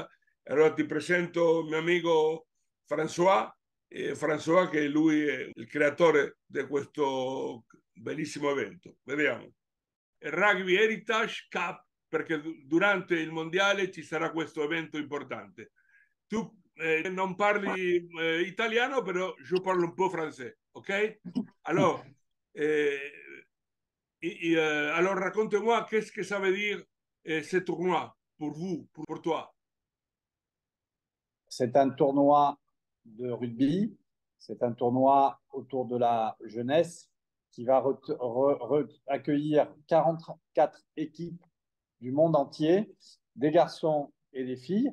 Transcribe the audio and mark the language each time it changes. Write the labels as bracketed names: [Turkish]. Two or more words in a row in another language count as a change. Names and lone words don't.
[Italian] Allora ti presento il mio amico François, François che lui è il creatore di questo bellissimo evento. Vediamo. Rugby Heritage Cup, perché durante il mondiale ci sarà questo evento importante. Tu non parli italiano, però io parlo un po' francese, ok? [French] Alors, alors raconte-moi qu'est-ce que ça veut dire ce tournoi pour vous, pour toi. C'est un tournoi de rugby, c'est un tournoi autour de la jeunesse qui va accueillir 44 équipes du monde entier, des garçons et des filles.